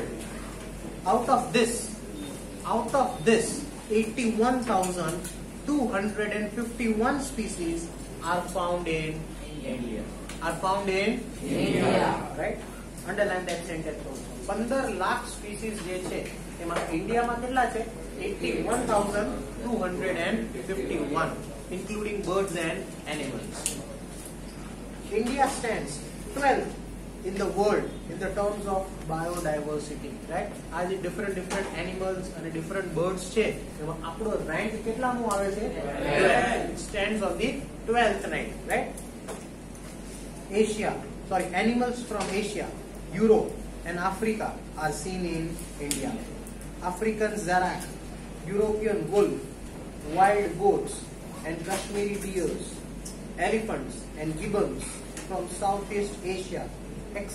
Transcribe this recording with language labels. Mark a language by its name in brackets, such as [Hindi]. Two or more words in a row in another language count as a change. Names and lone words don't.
[English] Out of this, 81,251 species are found in India. Right? Underline that sentence also. [Gujarati] 15 [English] lakh species [Gujarati] જે છે એમાં ઇન્ડિયામાં કેટલા છે? [English] 81,251 including birds and animals. India stands 12th in the world in the terms of biodiversity, right? [Gujarati] આ જે [English] different animals and different birds [Gujarati] છે એમાં આપણો rank કેટલામું આવે છે? [English] 12th. It stands on the 12th rank, right? Animals from Asia, Europe and Africa are seen in India. African zarak, European wolf, wild goats and Kashmiri deers, elephants and gibbons from Southeast Asia, etc.